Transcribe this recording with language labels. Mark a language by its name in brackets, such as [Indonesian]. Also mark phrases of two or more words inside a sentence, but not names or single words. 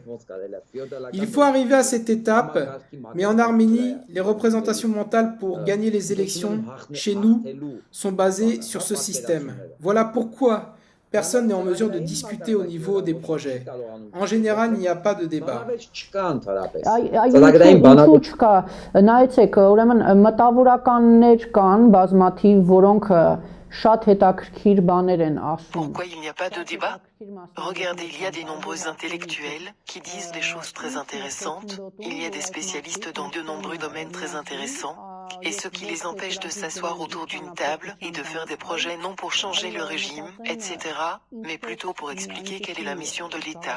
[French] Il faut arriver à cette étape, mais en Arménie, les représentations mentales pour gagner les élections chez nous sont basées sur ce système. Voilà pourquoi personne n'est en mesure de discuter au niveau des projets. En général, il n'y a pas de débat. [Armenian] Ինչու չկա, նայեցեք, ուրեմն մտավորականներ կան բազմաթիվ, որոնք շատ հետաքրքիր բաներ են ասում։ [French] Pourquoi il n'y a pas de débat? Regardez, il y a des nombreux intellectuels qui disent des choses très intéressantes, il y a des spécialistes dans de nombreux domaines très intéressants, et ce qui les empêche de s'asseoir autour d'une table et de faire des projets non pour changer le régime, etc., mais plutôt pour expliquer quelle est la mission de l'État.